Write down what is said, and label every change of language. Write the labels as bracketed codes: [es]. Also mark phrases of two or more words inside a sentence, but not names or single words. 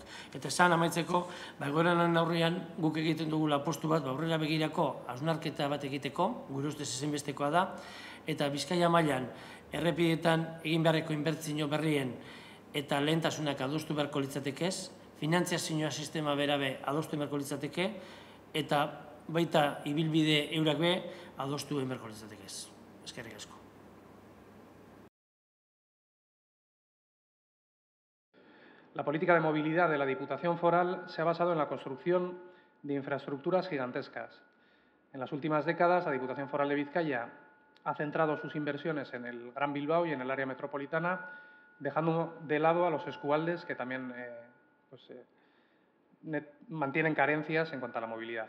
[eu] Eta esan amaitzeko, egoeran aurrean guk egiten dugula postu bat, aurrera begirako hausnarketa bat egiteko, gure ustez ezinbestekoa da, eta Bizkaia mailan errepideetan egin beharreko inbertsio berrien eta lehentasunak adostu beharko litzatekez, finantziazioa sistema berabe adostu beharko litzateke, eta baita ibilbide eurak be adostu beharko litzatekez. Eskerrik asko. [es] La política de movilidad de la Diputación Foral se ha basado en la construcción de infraestructuras gigantescas. En las últimas décadas, la Diputación Foral de Vizcaya ha centrado sus inversiones en el Gran Bilbao y en el área metropolitana, dejando de lado a los eskualdes que también mantienen carencias en cuanto a la movilidad.